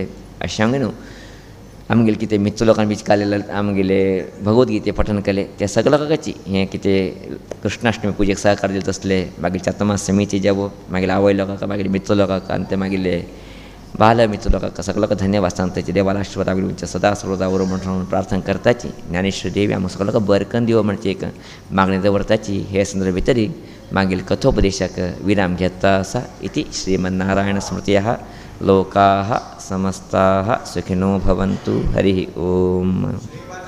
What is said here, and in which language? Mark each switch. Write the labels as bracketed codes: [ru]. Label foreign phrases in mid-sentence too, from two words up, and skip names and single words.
[kok] अशें हांगा न्हू आमगेले कितें मित्र लोकांक बीच कालेले आमगेले भगवद्गीते पठण केले त्या सगळ्या लोकांची हें कितें कृष्णाष्टमी पुजेक सहकार दिले तसले मागीर चातुर्मास समिती जावो मागीर आवय लोकांक मागीर मित्र लोकांक आनी ते मागीर बाल मित्र लोकांक सगळ्याक धन्यवाद सांगताची. देवाला आशिर्वाद आमचे सदा सर्वदा वरो म्हणून प्रार्थना करताची. ज्ञानेश्वर देवी आमकां सगळ्याक बरकन दिवो म्हणचे एक मागणी दवरताची. हे संदर्भ भितर मागील कथोपदेशाक विराम घेता आसा. [sa] इति श्रीमन्नारायण स्मृतयः लोकाः समस्ताः सुखिनो भवन्तु. हरिः ओम.